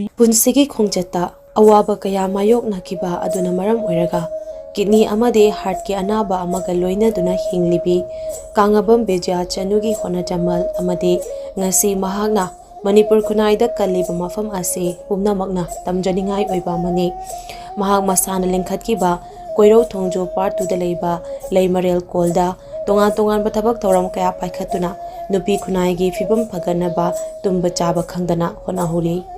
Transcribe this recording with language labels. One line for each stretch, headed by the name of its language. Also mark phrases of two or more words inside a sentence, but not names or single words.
Manipuri: punsigi khongjata awaba kaya mayok nakiba aduna maram oiraga kidney amade heart ki anaba amaga loina duna hinglibi kangabam Vijaya Chanu gi hona jamal amade ngasi mahagna Manipur kunai da kaliba mafam ase pumna magna tamjaningai oiba mani mahag masana lengkhat ki ba Koiro Thongjo part 2 da leiba leimarel kolda tongan bathabak thoram kaya paikhatuna nupi kunai gi fibam phaganaba tumba chaba khangdana hona huli